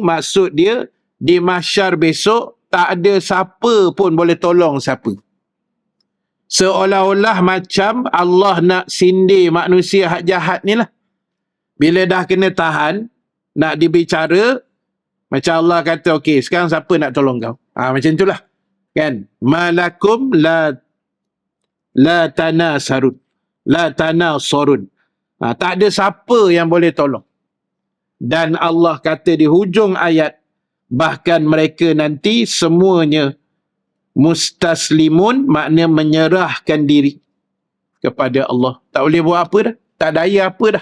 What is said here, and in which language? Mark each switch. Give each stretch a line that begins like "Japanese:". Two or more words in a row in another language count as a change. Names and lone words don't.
Malay: Maksud dia, di mahsyar besok, tak ada siapa pun boleh tolong siapa. Seolah-olah macam Allah nak sindir manusia hak jahat ni lah. Bila dah kena tahan, nak dibicara, macam Allah kata, okey, sekarang siapa nak tolong kau? Macam itulah. Kan?
Arabic: ما لكم لا تناصرون. لا تناصرون.
Malay: Tak ada siapa yang boleh tolong. Dan Allah kata di hujung ayat, bahkan mereka nanti semuanya mustaslimun, makna menyerahkan diri kepada Allah. Tak boleh buat apa dah. Tak daya apa dah.